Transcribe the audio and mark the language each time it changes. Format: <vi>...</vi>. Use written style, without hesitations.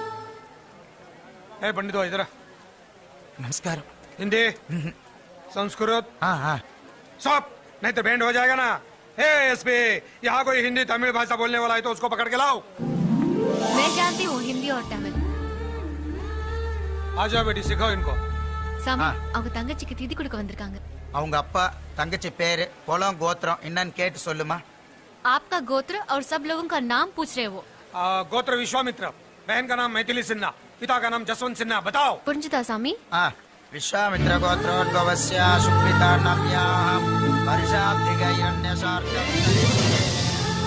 <hi>ए पंडितो इधर. नमस्कार. हिंदी, संस्कृत, सब, नहीं तो बैंड हो जाएगा ना. ए एसपी, यहाँ कोई हिंदी तमिल भाषा बोलने वाला है तो उसको पकड़ के लाओ. मैं जानती हूँ हिंदी और तमिल. आ जाओ बेटी, सिखाओ इनको.</hi> <ta>சாமி, அவங்க தங்கச்சிக்கு திதி கொடுக்க வந்திருக்காங்க. அவங்க அப்பா தங்கச்சி பேரு பொலம் கோத்திரம் என்னன்னு கேட்டு சொல்லுமா.</ta> <hi>आपका गोत्र और सब लोगों का नाम पूछ रहे वो. गोत्र विश्वामित्र, बहन का नाम मैथिली सिन्हा, पिता का नाम जसवंत सिन्हा. बताओ.</hi> <ta>புரிஞ்சுதா சாமி?</ta> <sa>விஸ்வாமித்ர கோத்ரோத்பவஸ்ய சுக்ரிதா நம்யாஹ வருஷாப்திக இரண்யசார்த்தம்.</sa>